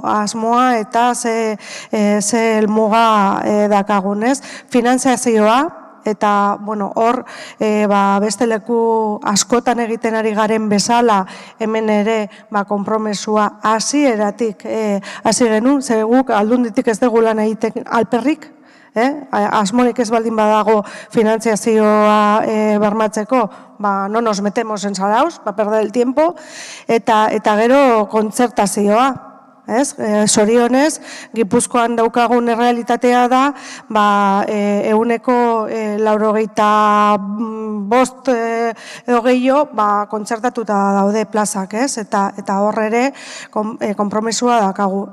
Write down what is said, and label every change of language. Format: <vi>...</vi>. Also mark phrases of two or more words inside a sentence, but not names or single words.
<eu>asmoa eta ze helmuga dakagunez, finanziazioa, eta hor beste leku askotan egiten ari garen bezala hemen ere konpromesua hasieratik hasi genuen, ze guk aldunditik ez dugu lan egiten alperrik, asmorik ez baldin badago finantziazioa bermatzeko,</eu> <es>no nos metemos en saraos, perder el tiempo,</es> <eu>eta gero kontzertazioa. Zorionez, Gipuzkoan daukagun errealitatea da, 95% edo gehiago kontzertatuta daude plazak, eta hor ere konpromesua dakagu.</eu>